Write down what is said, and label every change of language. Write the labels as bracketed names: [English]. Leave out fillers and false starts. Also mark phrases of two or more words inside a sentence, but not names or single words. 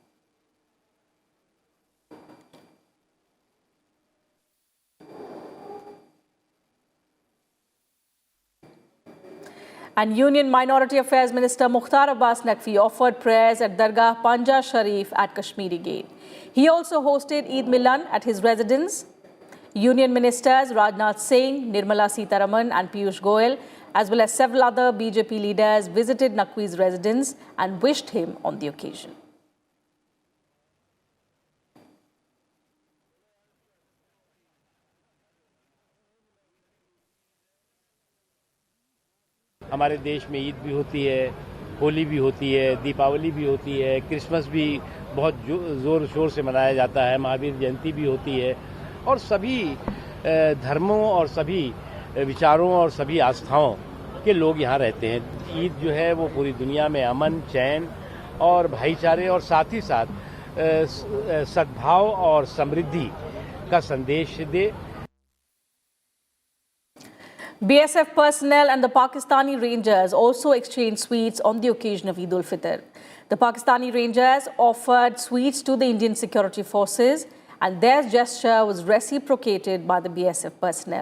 [English] And Union Minority Affairs Minister Mukhtar Abbas Naqvi offered prayers at Dargah Panja Sharif at Kashmiri Gate. He also hosted Eid Milan at his residence. Union Ministers Rajnath Singh, Nirmala Sitharaman and Piyush Goyal, as well as several other BJP leaders, visited Naqvi's residence and wished him on the occasion. [Hindi] हमारे देश में ईद भी होती है, होली भी होती है, दीपावली भी होती है, क्रिसमस भी बहुत ज़ोर शोर से मनाया जाता है, महावीर जयंती भी होती है और सभी धर्मों और सभी विचारों और सभी आस्थाओं के लोग यहाँ रहते हैं। ईद जो है वो पूरी दुनिया में अमन, चैन और भाईचारे और साथ ही साथ सद्भाव और समृद्धि का संदेश दे। [English] BSF personnel and the Pakistani Rangers also exchanged sweets on the occasion of Eid-ul-Fitr. The Pakistani Rangers offered sweets to the Indian security forces and their gesture was reciprocated by the BSF personnel.